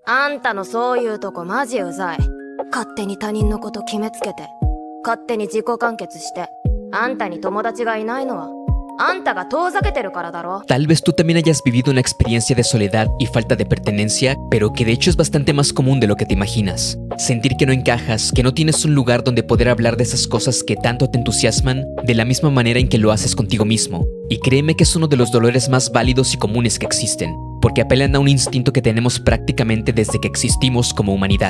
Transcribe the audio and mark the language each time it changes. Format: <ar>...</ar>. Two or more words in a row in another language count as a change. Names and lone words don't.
<ja>あんたのそういうとこマジうざい。勝手に他人のこと決めつけて、勝手に自己完結して、あんたに友達がいないのはあんたが遠ざけてるからだろ。</ja> <es>Tal vez tú también hayas vivido una experiencia de soledad y falta de pertenencia, pero que de hecho es bastante más común de lo que te imaginas. Sentir que no encajas, que no tienes un lugar donde poder hablar de esas cosas que tanto te entusiasman, de la misma manera en que lo haces contigo mismo. Y créeme que es uno de los dolores más válidos y comunes que existen, porque apelan a un instinto que tenemos prácticamente desde que existimos como humanidad.</es>